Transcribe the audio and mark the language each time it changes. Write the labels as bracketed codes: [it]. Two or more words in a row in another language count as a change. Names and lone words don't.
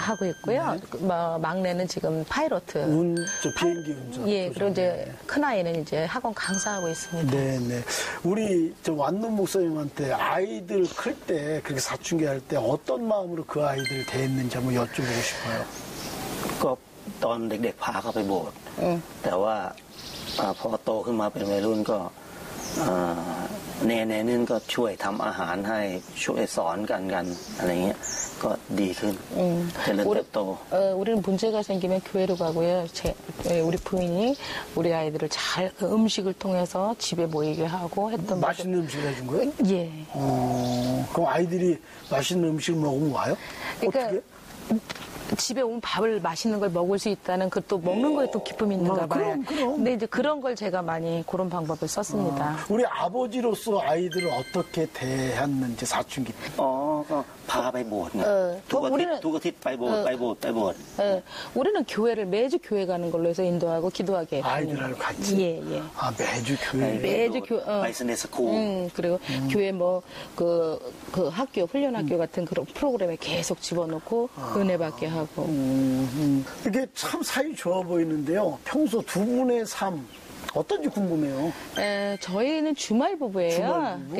[ko] 하고 있고요. 막내는 지금 파이로트. 비행기 운전. 예, 그리고 이제 큰아이는 이제 학원 강사하고 있습니다. 네네. 우리 완돈 목사님한테 아이들 클 때, 그렇게 사춘기 할 때 어떤 마음으로 그 아이들 대했는지 한번 여쭤보고 싶어요. [th] ก็ตอนเด็กๆพาเขาไปโบสถ์แต่ว่าพอโตขึ้นมาเป็นวัยรุ่นก็แน่ๆนึงก็ช่วยทำอาหารให้ช่วยสอนกันอะไรเงี้ยก็ดีขึ้นเจริญเติบโต [ko] 우리는 문제가 생기면 교회로 가고요. 우리 부인이 우리 아이들을 잘 음식을 통해서 집에 모이게 하고 했던 맛있는 음식을 해준 거예요? 예. 그럼 아이들이 맛있는 음식을 먹으면 와요? 그러니까 어떻게? 집에 오면 밥을 맛있는 걸 먹을 수 있다는 그 또 먹는 거에 또 기쁨이 있는가 봐요. 그럼. 근데 이제 그런 걸 제가 많이 그런 방법을 썼습니다. 우리 아버지로서 아이들을 어떻게 대했는지 사춘기 때. [th] ก็พาไปโบสถ์ไง [ko] 우리는 [th] ทุกอาทิตย์ไปโบสถ์ไปโบสถ์ไปโบสถ์ [ko] 우리는 교회를 매주 교회 가는 걸로 해서 인도하고 기도하게 했습니다. 아이들하고 같이? 예. 아, 매주 교회. 매주 교회. [th] ไปสเนสคูล [ko] 그리고 교회 뭐 그 학교 훈련 학교 같은 그런 프로그램에 계속 집어넣고 은혜 받게 하고. 이게 참 사이 좋아 보이는데요. 평소 두 분의 삶 어떤지 궁금해요. 저희는 주말 부부예요. 주말 부부?